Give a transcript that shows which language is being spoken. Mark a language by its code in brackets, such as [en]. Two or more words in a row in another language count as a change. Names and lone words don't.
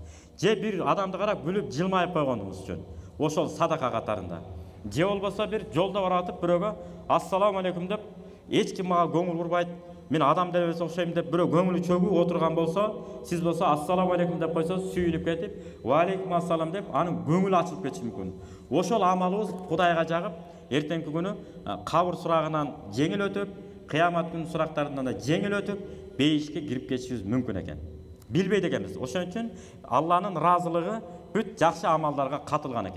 [ky] Же бир адамды карап күлүп жылмайып койгонуңуз үчүн. Ошол садака катарында. Же болбосо бир жолдо баратып бирөөгө [ar] السلام عليكم [ky] деп, эч ким мага көңүл бурбайт, мен адам делебес окшойм деп бирөө көңүлү чөгүп отурган болсо, сиз болсо [ar] السلام عليكم [ky] деп койсо, сүйүнүп кетип, [ar] وعليكم السلام [ky] деп, анын көңүлү ачылып кетиши мүмкүн. Ошол амалыбыз Кудайга жагып, эртеңки күнү кабыр сурагынан жеңил өтүп, кыямат күнү сурактарынан да жеңил өтүп, бейишке кирип кетишибиз мүмкүн экен. Билбейт экенбиз. Ошон үчүн Алланын ыраазылыгы бүт жакшы амалдарга катылган экен.